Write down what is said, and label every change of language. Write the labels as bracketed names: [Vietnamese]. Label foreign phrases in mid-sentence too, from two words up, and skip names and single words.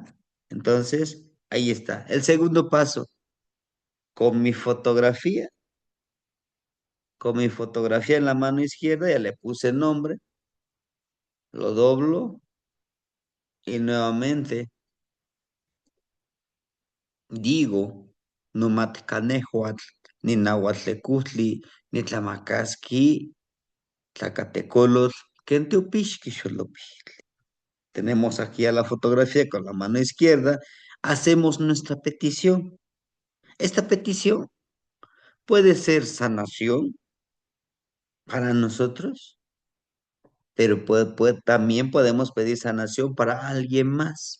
[Spanish] Entonces, ahí está. El segundo paso, con mi fotografía, con mi fotografía en la mano izquierda, ya le puse el nombre, lo doblo y nuevamente digo, [Nahuatl languages] no matcanejuatl, ni nahuatlecutli, ni tlamacasqui, tlacatecolotl, quenteopixqui xolopixtli. [Spanish] Tenemos aquí a la fotografía con la mano izquierda, hacemos nuestra petición. Esta petición puede ser sanación, para nosotros, pero también podemos pedir sanación para alguien más.